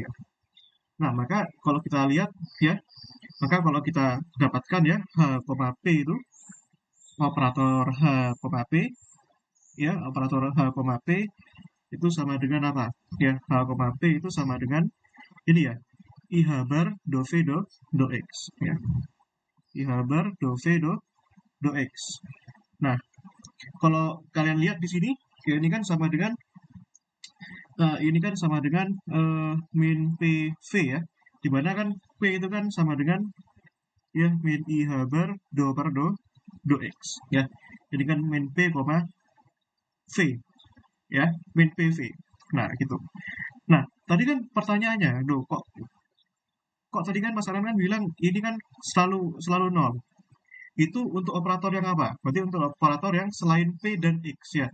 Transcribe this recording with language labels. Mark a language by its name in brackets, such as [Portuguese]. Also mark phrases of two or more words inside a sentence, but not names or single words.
[Indonesian] Nah, maka kalau kita lihat ya, maka kalau kita dapatkan ya H, P itu operator H, P ya, operator H, P itu sama dengan apa ya, H, P itu sama dengan ini ya, IH bar do V do X ya, IH bar do V do X. Nah, kalau kalian lihat di sini ya, ini kan sama dengan min PV ya, dimana kan P itu kan sama dengan ya min IH bar do per do X ya. Jadi kan min P, V ya, min PV. Nah, gitu. Nah, tadi kan pertanyaannya, kok tadi kan Mas Aran kan bilang ini kan selalu nol. Itu untuk operator yang apa? Berarti untuk operator yang selain P dan X ya.